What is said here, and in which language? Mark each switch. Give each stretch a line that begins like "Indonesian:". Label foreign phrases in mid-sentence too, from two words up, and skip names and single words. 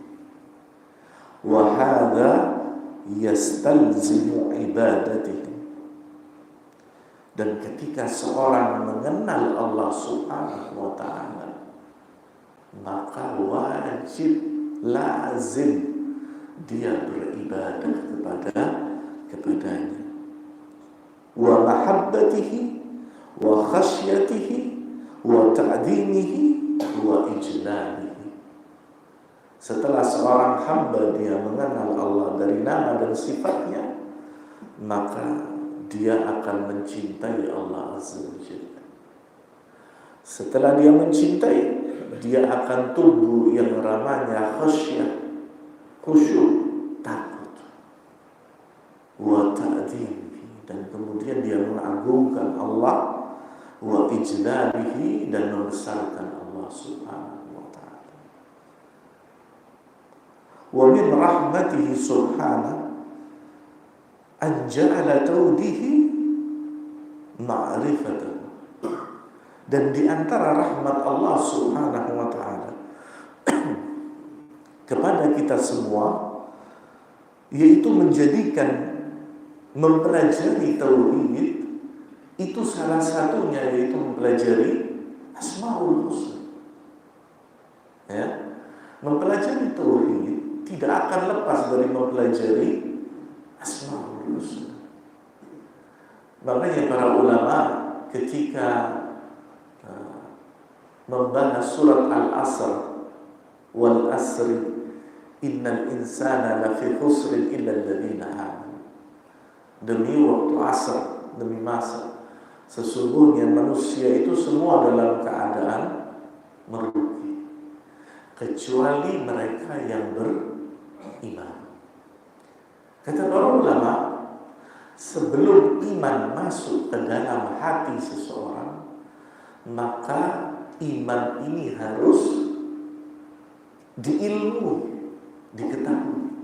Arabic: وهذا يستلزم عبادته.
Indonesian: Dan ketika seorang mengenal Allah
Arabic: سبحانه وتعالى,
Indonesian: maka wajib, lazim dia beribadah kepadanya.
Arabic: ومحبته وخشيته وتعظيمه وإجلاله.
Indonesian: Setelah seorang hamba dia mengenal Allah dari nama dan sifatnya, maka dia akan mencintai Allah
Arabic: عز وجل.
Indonesian: Setelah dia mencintai, dia akan tumbuh yang namanya khasyah, khusyuk, takut,
Arabic: وتعظيمه,
Indonesian: dan kemudian dia mengagungkan Allah,
Arabic: وإجلاله,
Indonesian: dan membesarkan Allah
Arabic: سبحانه وتعالى. ومن رحمته سبحانه أن جعل توحيده معرفة.
Indonesian: Dan di antara rahmat Allah
Arabic: سبحانه وتعالى
Indonesian: kepada kita semua, yaitu menjadikan mempelajari tauhid itu salah satunya, yaitu mempelajari Asmaul Husna. Ya, mempelajari tauhid tidak akan lepas dari mempelajari Asmaul Husna. Makanya para ulama ketika membahas surat Al-Asr,
Arabic: والعصر إن الإنسان لفي خسر إلا الذين آمنوا.
Indonesian: Demi waktu asar, demi masa, sesungguhnya manusia itu semua dalam keadaan merugi kecuali mereka yang beriman. Kata para ulama, sebelum iman masuk ke dalam hati seseorang, maka iman ini harus diilmui, diketahui.